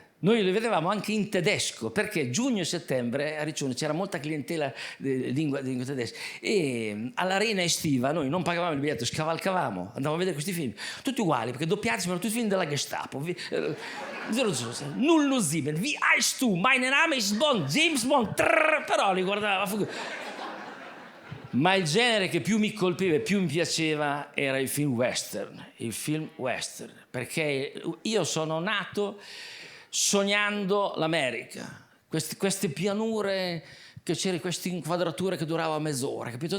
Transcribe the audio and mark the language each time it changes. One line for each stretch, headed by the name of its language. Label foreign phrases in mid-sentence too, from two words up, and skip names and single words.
Italian: Noi li vedevamo anche in tedesco, perché giugno e settembre a Riccione c'era molta clientela di lingua tedesca, e all'arena estiva noi non pagavamo il biglietto, scavalcavamo, andavamo a vedere questi film, tutti uguali, perché doppiati erano tutti film della Gestapo.
German: 007, Nullo Sieben, Wie heißt du? Mein Name ist Bond, James Bond,
Italian: però li guardava. Ma il genere che più mi colpiva e più mi piaceva era il film western, perché io sono nato sognando l'America, queste pianure, che c'erano queste inquadrature che duravano mezz'ora, capito?